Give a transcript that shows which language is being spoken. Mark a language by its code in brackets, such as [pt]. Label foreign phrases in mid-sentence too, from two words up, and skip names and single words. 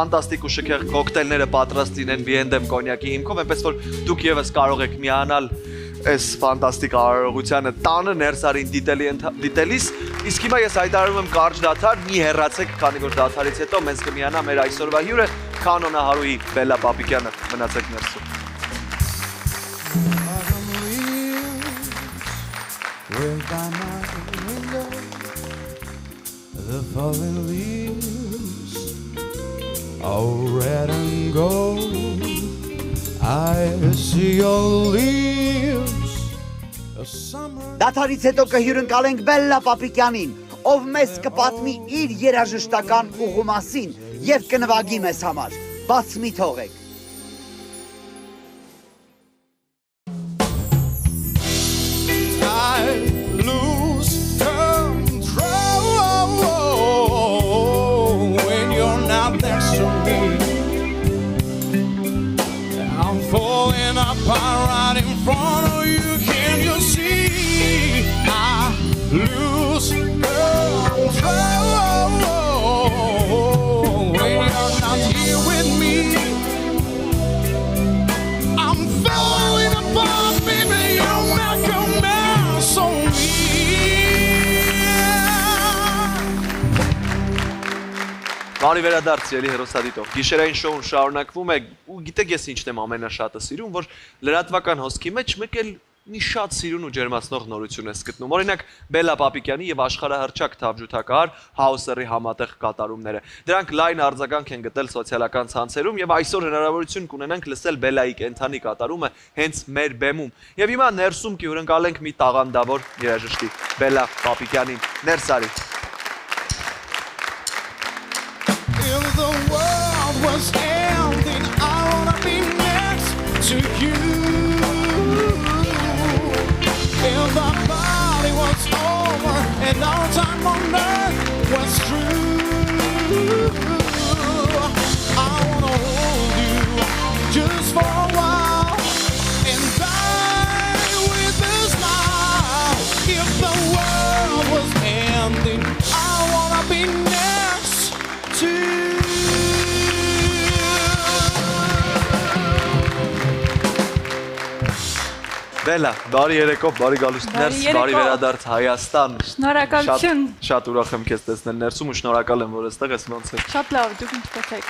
[hy] ու շքեղ կոկտեյլները պատրաստ լինեն Վիենդեմ կոնյակի հիմքով, այնպես որ դուք եւս կարող եք միանալ այս ֆանտաստիկ արարողությանը տանը ներսարին դիտելիս, իսկ հիմա ես հայտարարում եմ կարճ դադար, մի հեռացեք, քանի որ դադարից հետո մեզ կմիանա մեր այսօրվա հյուրը կանոնահարուհի Բելլա Պապիկյանը, մնացեք ներսում։ [en] The fallen leaves are red and gold. I see your leaves. The summer. [hy] Դաթարից հետո կհյուրընկալենք Բելլա Պապիկյանին, ով մեզ կպատմի իր երաժշտական ուղու մասին եւ կնվագի մեզ համար։ Բաց մի թողեք։ [en] I lose control when you're not next to me. I'm falling apart right in front of you. Can you see? I lose control when you're not here with me. I'm falling apart, baby. You're not coming. [hy] Բարի վերադարձ ելի հեռուստադիտող։ Գիշերային շոուն շարունակվում է ու գիտեք ես ինչն եմ ամենաշատը սիրում, որ լրատվական հոսքի մեջ մեկ էլ մի շատ սիրուն ու ջերմացնող նորություն ես գտնում։ Օրինակ Բելլա Պապիկյանի եւ աշխարհահռչակ թավջութակահար Հաուսերի համատեղ կատարումները։ Դրանք լայն արձագանք են գտել սոցիալական ցանցերում եւ այսօր հնարավորություն կունենանք լսել Բելլայի կենթանի կատարումը հենց մեր բեմում։ Եվ հիմա ներսում կհյուրընկալենք մի տաղանդավոր երաժշտի Բելլա Պապիկյանին։ Ներս արի։ [en] If the world was ending, I wanna be next to you. If the body was over and our time on earth was through, I wanna hold you just for a while and die with a smile. If the world was ending, I wanna be next to you. [hy] Բելլա, բարի երեկո, բարի գալուստ ներս, բարի վերադարձ Հայաստան։ Շնորհակալություն։ Շատ ուրախ եմ քեզ տեսնել ներսում ու շնորհակալ եմ, որ այստեղ ես ոնց է։ Շատ լավ, դուք ինչպես եք։